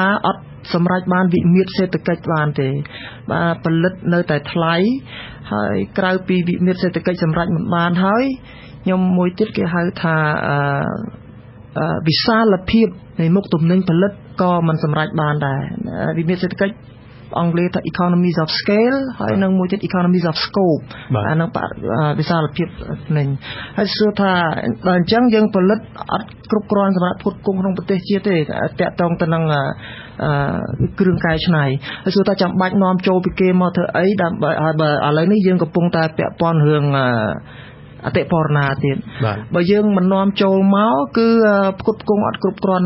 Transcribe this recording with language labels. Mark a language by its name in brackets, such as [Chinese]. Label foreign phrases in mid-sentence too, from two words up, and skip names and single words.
[Khmer] អត់សម្រាប់បានវិមាត្រសេដ្ឋកិច្ចបានទេបាទផលិតនៅតែថ្លៃហើយក្រៅពីវិមាត្រសេដ្ឋកិច្ចសម្រាប់មិនបានហើយខ្ញុំមួយទៀតគេហៅថាវិសាលភាពនៃមុខទំនិញផលិតក៏មិនសម្រេចបានដែរវិមាត្រសេដ្ឋកិច្ចអង់គ្លេសថា [English] economies of scale [Khmer] ហើយនឹងមួយទៀត [English] economies of scope [Khmer] អានឹងវិសាលភាព នេះហើយសួរថាដល់អញ្ចឹងយើងផលិតអត់គ្រប់គ្រាន់សម្រាប់ផ្គត់ផ្គង់ក្នុងប្រទេសជាតិទេតាក់ទងទៅនឹងគ្រឿងកែច្នៃហើយសួរថាចាំបាច់នាំចូលពីគេមកធ្វើអីដើម្បីបើឥឡូវនេះយើងកំពុងតែពាក់ព័ន្ធរឿងអតិផរណាទៀតបើយើងមិននាំចូលមកគឺផ្គត់ផ្គង់អត់គ្រប់គ្រាន់